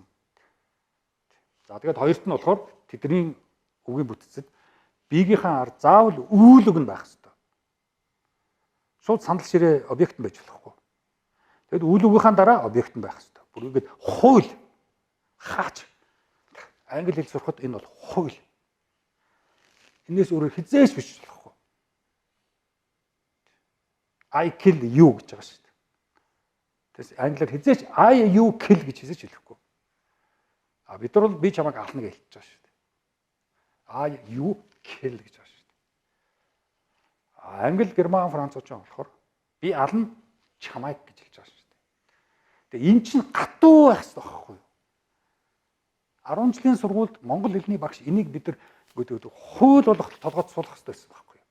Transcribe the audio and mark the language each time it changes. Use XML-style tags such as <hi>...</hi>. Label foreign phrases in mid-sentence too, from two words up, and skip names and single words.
<mn>За тэгээд хоёрт нь болохоор тэдний үгийн бүтцэд биегийнхаа ард заавал үйл үг нь байх хэрэгтэй. Шууд сандал ширээ объект нь байж болохгүй. Тэгэд үйл үгийнхаа дараа объект нь байх хэрэгтэй. Бүр ингээд хууль хаач англи хэл сурахад энэ бол хууль. Энээс өөрөөр хизээш биш болохгүй.</mn> <en>I kill you</en> <mn>гэж байгаа шүү дээ. Тэс англиар хизээш</mn> <en>I you kill</en> <mn>гэж хэлж хэлэхгүй. А бид нар бол би чамайг ална гэж хэлж байгаа шүү дээ.</mn> <en>I you kill</en> <mn>гэж байгаа шүү дээ. Англи, герман, француучин болохоор би ална чамайг гэж хэлж байгаа шүү дээ. Тэгээ эн чинь гатуу байх хэрэгтэй байхгүй юу? 10 жилийн сургуульд монгол хэлний багш энийг бид нар хууль болох толгойд суулгах хэрэгтэй байсан байхгүй юу?</mn>